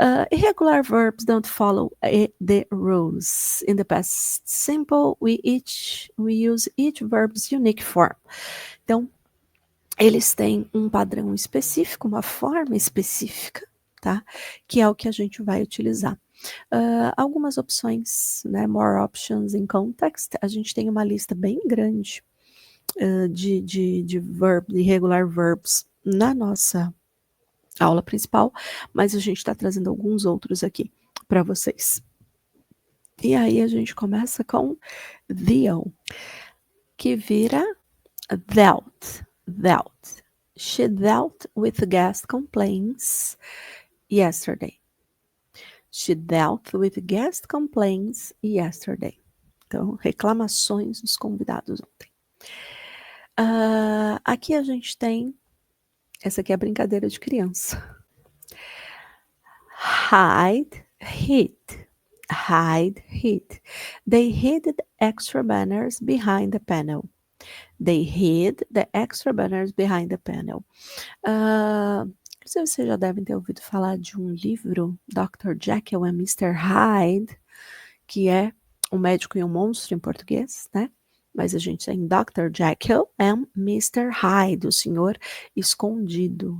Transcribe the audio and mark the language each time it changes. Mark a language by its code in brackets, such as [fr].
[en] Irregular verbs don't follow the rules. In the past simple, we use each verb's unique form. [pt] Então, eles têm um padrão específico, uma forma específica, tá? Que é o que a gente vai utilizar. Algumas opções, né? [en] More options in context. [pt] A gente tem uma lista bem grande de irregular verbs na nossa aula principal, mas a gente está trazendo alguns outros aqui para vocês. E aí a gente começa com the. que vira dealt. [en] She dealt with guest complaints yesterday. She dealt with guest complaints yesterday. [pt] Então, reclamações dos convidados ontem. Aqui a gente tem, essa aqui é a brincadeira de criança. [en] Hide, hid. Hide, hid. They hid the extra banners behind the panel. They hid the extra banners behind the panel. [pt] Vocês já devem ter ouvido falar de um livro, Dr. Jekyll and Mr. Hyde, que é um médico e um monstro em português, né? Mas a gente tem Dr. Jekyll and Mr. Hyde, o senhor escondido.